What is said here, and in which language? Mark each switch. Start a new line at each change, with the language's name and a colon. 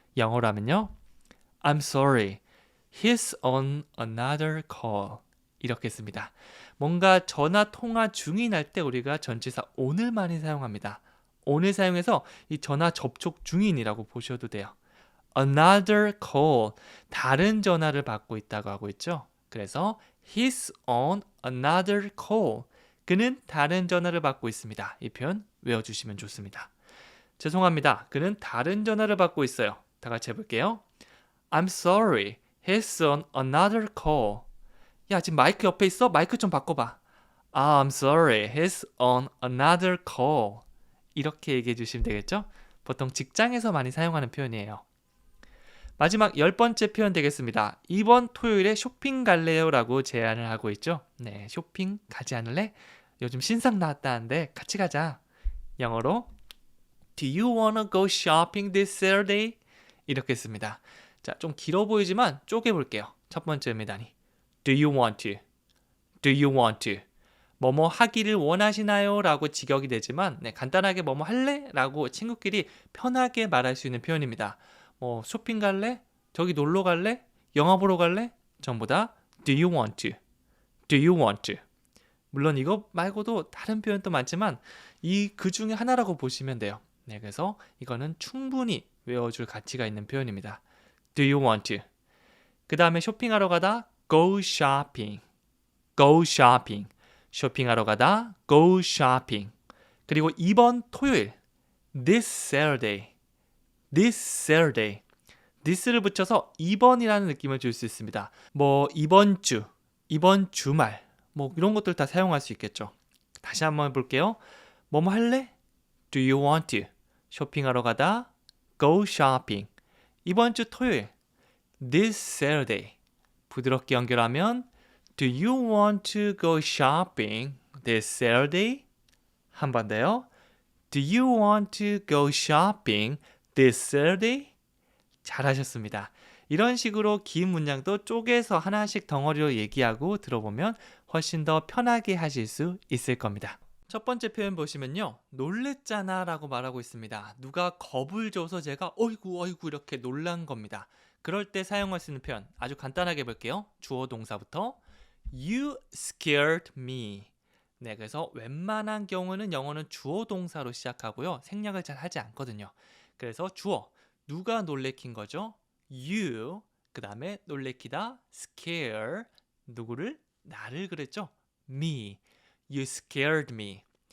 Korean: 영어로 하면요.
English: I'm sorry. He's on another call.
Korean: 이렇게 씁니다. 뭔가 전화 통화 중이 날 때 우리가 전치사 on을 많이 사용합니다. on을 사용해서 이 전화 접촉 중인이라고 보셔도 돼요.
English: another call,
Korean: 다른 전화를 받고 있다고 하고 있죠. 그래서
English: he's on another call.
Korean: 그는 다른 전화를 받고 있습니다. 이 표현 외워주시면 좋습니다. 죄송합니다. 그는 다른 전화를 받고 있어요. 다 같이 해볼게요.
English: I'm sorry. He's on another call.
Korean: 야, 지금 마이크 옆에 있어? 마이크 좀 바꿔봐.
English: I'm sorry. He's on another call.
Korean: 이렇게 얘기해 주시면 되겠죠? 보통 직장에서 많이 사용하는 표현이에요. 마지막 10번째 표현 되겠습니다. 이번 토요일에 쇼핑 갈래요? 라고 제안을 하고 있죠. 네, 쇼핑 가지 않을래? 요즘 신상 나왔다는데 같이 가자. 영어로
English: Do you wanna go shopping this Saturday?
Korean: 이렇게 씁니다. 자, 좀 길어 보이지만 쪼개볼게요.
English: 첫 번째입니다. Do you want to? Do you want to?
Korean: 뭐뭐 하기를 원하시나요? 라고 직역이 되지만 간단하게 뭐뭐 할래? 라고 친구끼리 편하게 말할 수 있는 표현입니다. 쇼핑 갈래? 저기 놀러 갈래? 영화 보러 갈래? 전부 다
English: Do you want to? Do you want to?
Korean: 물론 이거 말고도 다른 표현도 많지만 그 중에 하나라고 보시면 돼요. 네, 그래서 이거는 충분히 외워줄 가치가 있는 표현입니다.
English: Do you want to?
Korean: 그 다음에 쇼핑하러 가다
English: Go shopping. Go shopping.
Korean: 쇼핑하러 가다
English: Go shopping.
Korean: 그리고 이번 토요일
English: This Saturday. This Saturday.
Korean: this를 붙여서 이번이라는 느낌을 줄 수 있습니다. 이번 주, 이번 주말 이런 것들 다 사용할 수 있겠죠. 다시 한번 해볼게요. 뭐뭐 할래?
English: Do you want to?
Korean: 쇼핑하러 가다
English: Go shopping.
Korean: 이번 주 토요일
English: This Saturday.
Korean: 부드럽게 연결하면
English: Do you want to go shopping this Saturday?
Korean: 한 번 더요.
English: Do you want to go shopping this Saturday?
Korean: 잘하셨습니다. 이런 식으로 긴 문장도 쪼개서 하나씩 덩어리로 얘기하고 들어보면 훨씬 더 편하게 하실 수 있을 겁니다. 첫 번째 표현 보시면요. 놀랬잖아 라고 말하고 있습니다. 누가 겁을 줘서 제가 어이구 이렇게 놀란 겁니다. 그럴 때 사용할 수 있는 표현 아주 간단하게 볼게요. 주어 동사부터
English: You scared me.
Korean: 네, 그래서 웬만한 경우는 영어는 주어 동사로 시작하고요. 생략을 잘 하지 않거든요. 그래서 주어, 누가 놀래킨 거죠? You, 그 다음에 놀래키다, scare, 누구를? 나를 그랬죠?
English: Me, you scared me.